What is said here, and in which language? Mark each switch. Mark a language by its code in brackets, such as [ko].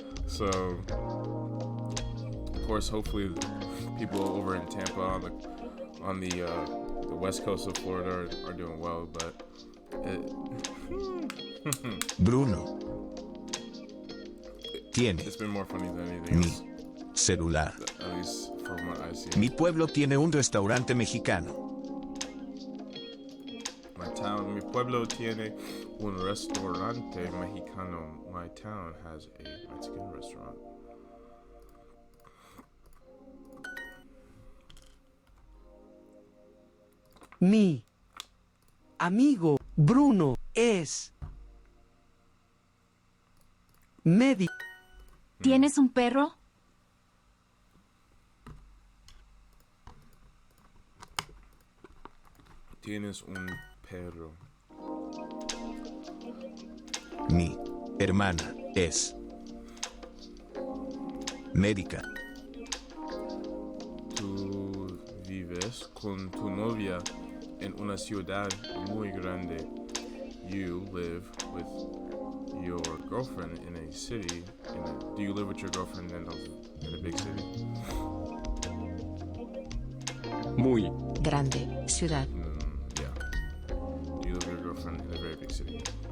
[en] So of course, hopefully the people over in Tampa on the west coast of Florida are doing well, but [es] Bruno tiene [en] it's been more funny than anything else, [es] celular. [en] at least from what I see. [es] Mi pueblo tiene un restaurante mexicano. Mi pueblo tiene un restaurante mexicano. [en] My town has a Mexican restaurant. [es] Mi amigo Bruno es médico. ¿Tienes un perro? Tienes un perro. Mi hermana es médica. Tú vives con tu novia en una ciudad muy grande. [en] You live with your girlfriend in a city. Do you live with your girlfriend in a big city? [es] Muy Grande ciudad. [en] Yeah. Do you live with your girlfriend in a very big city?